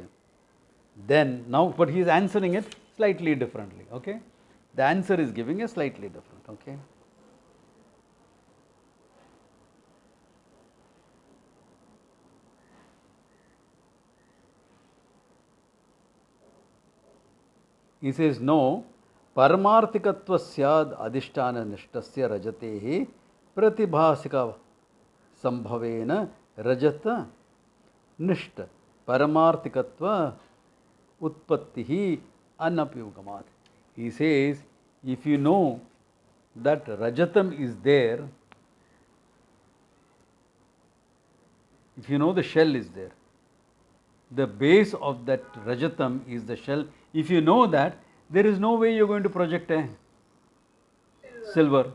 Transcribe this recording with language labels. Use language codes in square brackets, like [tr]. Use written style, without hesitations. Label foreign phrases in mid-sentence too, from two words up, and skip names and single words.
[en] Then, now, but he is answering it slightly differently, okay? The answer is giving a slightly different, okay? He says, no, [sa] paramarthikatva syad adhishtana nishtasya rajatehi pratibhasika sambhavena rajata nishta paramarthikatva utpattihi anapyugamat. [en] He says, if you know that rajatam is there, if you know the shell is there, the base of that rajatam is the shell. If you know that, there is no way you are going to project a silver.